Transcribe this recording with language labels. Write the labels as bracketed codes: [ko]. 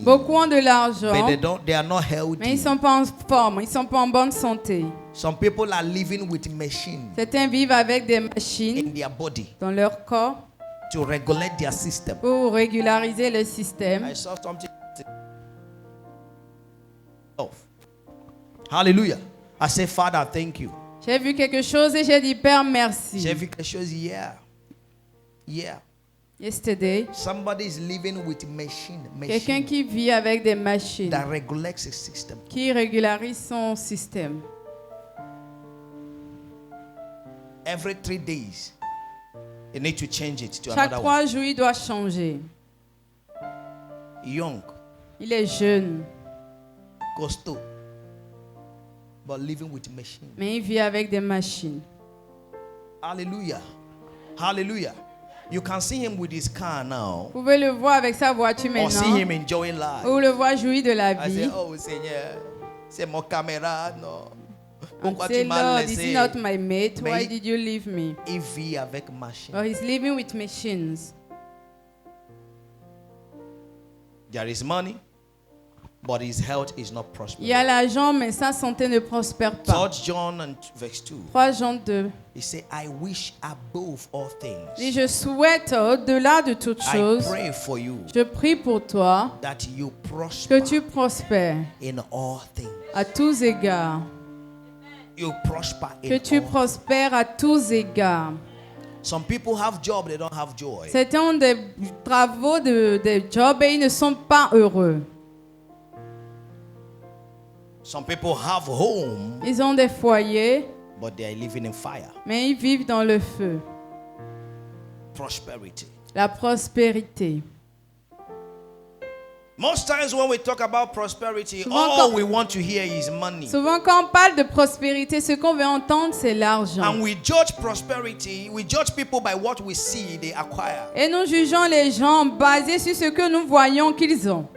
[fr] Beaucoup ont de l'argent, [en] but they are not [fr] mais ils [en] healthy. [fr] ne sont pas en forme, ils ne sont pas en bonne santé. [en] Some people are living with machines [fr] Certains vivent avec des machines [en] in their body [fr] dans leur corps [en] to regulate their system. [fr] pour régulariser le système. [en] I saw something. Hallelujah. I say, Father, thank you. [fr] J'ai vu quelque chose et j'ai dit, Père, J'ai merci. vu quelque chose hier. Yeah. [en] Yesterday, Somebody is living with machine [fr] quelqu'un qui vit avec des machines, [en] that regulates his system. [fr] qui régularise son système. [en] Every 3 days, you need to change it to [fr] Chaque [en] another [fr] 3 jours, il doit changer. [en] one. Young, [fr] Il est jeune, costaud. [en] but living with machine. [fr] mais il vit avec des machines. [en] Hallelujah. Hallelujah. You can see him with his car now, [fr] Vous pouvez le voir avec sa voiture [en] or see [fr] maintenant, [en] him enjoying life. [fr] ou le voir jouir de la [en] I say, [fr] vie. oh Seigneur, c'est mon caméra, non. [en] And [fr] Pourquoi [en] say, [fr] tu m'as [en] Lord, this is [fr] laissé? [en] not my mate. [fr] Mais [en] Why [fr] il- [en] did you leave me? [fr] Il vit avec machine. [en] Or he's living with machines. There is money, but his health is not [fr] Il y [en] prospering. [fr] a l'argent, mais sa santé ne prospère pas. [en] 3 John and verse 2. [fr] 3 Jean 2. [en] He said, I wish above all [fr] Et [en] things. [fr] je souhaite, au-delà de toute [en] I [fr] chose, [en] pray for you [fr] je prie pour toi [en] that you [fr] que [en] prosper [fr] tu prospères [en] in all things. [fr] à tous égards. [en] You prosper [fr] Que [en] in [fr] tu [en] all. [fr] prospères à tous égards. [en] Some people have job, they don't have joy. [fr] Certains ont des travaux, des jobs et ils ne sont pas heureux. [en] Some people have home, [fr] Ils ont des foyers, [en] but they are living in fire. [fr] mais ils vivent dans le feu. [en] Prosperity. [fr] La prospérité. [en] Most times when we talk about prosperity, [fr] Souvent [en] all [fr] quand- [en] we want to hear is money. [fr] Souvent, quand on parle de prospérité, ce qu'on veut entendre, c'est l'argent. [en] And we judge prosperity, we judge people by what we see they acquire. [fr] Et nous jugeons les gens basés sur ce que nous voyons qu'ils ont.